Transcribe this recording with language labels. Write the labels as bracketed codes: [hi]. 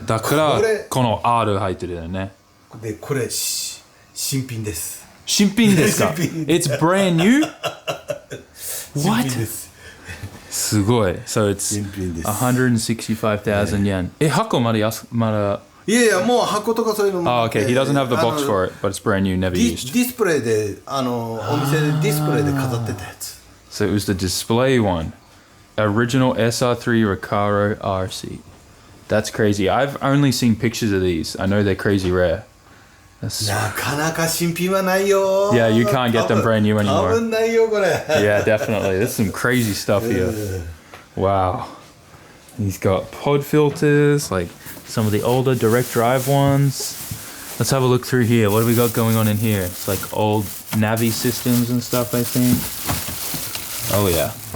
[ja] だからこの R 入ってるよね。でこれ新品です。新品ですか？ [en] It's brand new? What? [ja] すごい。 [en] So it's 165,000 yen. [ja] 箱まだいやいや、もう箱とかそういうのも。 [en] Oh, okay. He doesn't have the box for it, but it's brand new, never used. [ja] ディスプレイで、お店でディスプレイで飾ってたやつ。 [en] So it was the display one. Original SR3 Recaro R seat. That's crazy. I've only seen pictures of these. I know they're crazy rare. That's... [ja] なかなか新品はないよ。 [en] Yeah, you can't get them brand new anymore. [ja] 多分ないよこれ。 [en] Yeah, definitely. There's some crazy stuff here. Wow. He's got pod filters, like some of the older direct drive ones. Let's have a look through here. What do we got going on in here? It's like old Navi systems and stuff, I think. Oh yeah.